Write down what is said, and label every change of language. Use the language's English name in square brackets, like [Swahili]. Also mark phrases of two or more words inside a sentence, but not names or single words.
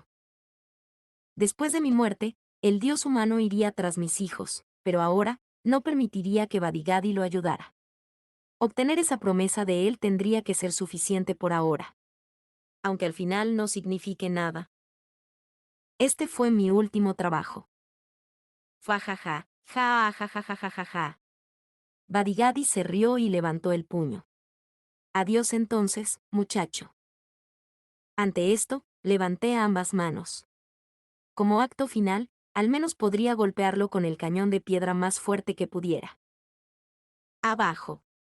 [Spanish] Después de mi muerte, el dios humano iría tras mis hijos, pero ahora, no permitiría que Badigadi lo ayudara. Obtener esa promesa de él tendría que ser suficiente por ahora. Aunque al final no signifique nada. Este fue mi último trabajo. Fajaja, ja ja ja ja ja ja ja. Badigadi se rió y levantó el puño. Adiós entonces, muchacho. Ante esto, levanté ambas manos. Como acto final, al menos podría golpearlo con el cañón de piedra más fuerte que pudiera. Abajo.